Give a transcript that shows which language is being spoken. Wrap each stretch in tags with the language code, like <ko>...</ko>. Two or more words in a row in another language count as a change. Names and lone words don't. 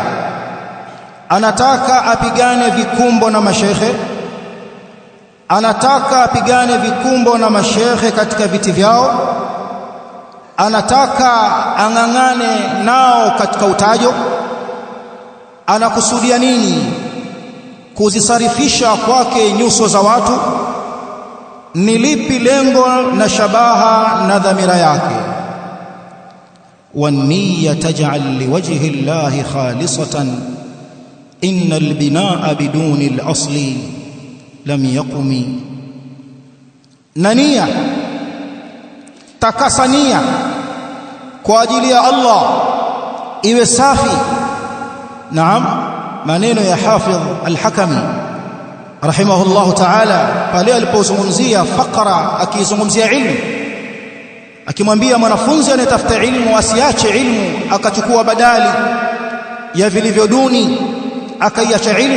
<sw>Anataka apigane vikumbo na mashekhe, anataka apigane vikumbo na mashekhe katika viti vyao, anataka ang'ang'ane nao katika utajo. Anakusudia nini? Kuzisarifisha kwake nyuso za watu. Ni lipi lengo na shabaha na dhamira yake?</sw> <ar>والنية اجعل لوجه الله خالصة إن البناء بدون الأصل لم يقم.</ar> <sw>Na nia, takasa nia kwa ajili ya Allah iwe safi. Naam, maneno ya Hafidh al-Hakami</sw> <ar>رحمه الله تعالى</ar> <sw>pale alipozungumzia faqra, akizungumzia ilmu, akimwambia mwanafunzi anayetafuta ilmu asiache ilmu akachukua badali ya vilivyo duni, akaiacha ilmu.</sw>